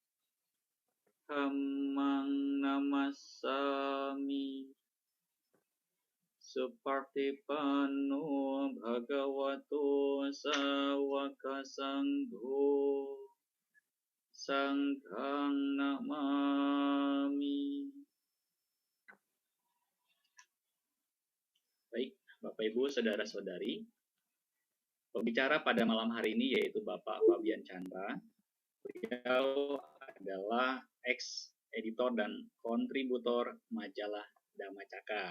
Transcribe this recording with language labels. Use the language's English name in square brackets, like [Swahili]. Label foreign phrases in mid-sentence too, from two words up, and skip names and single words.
[Pali] Dhammang namassami. Supartipanno Bhagavato Sawaka Sangho. Sanghang namami. [Indonesian] Baik, Bapak Ibu, saudara-saudari, pembicara pada malam hari ini yaitu Bapak Fabian Chandra. Beliau adalah ex-editor dan kontributor majalah Dhamma Caka.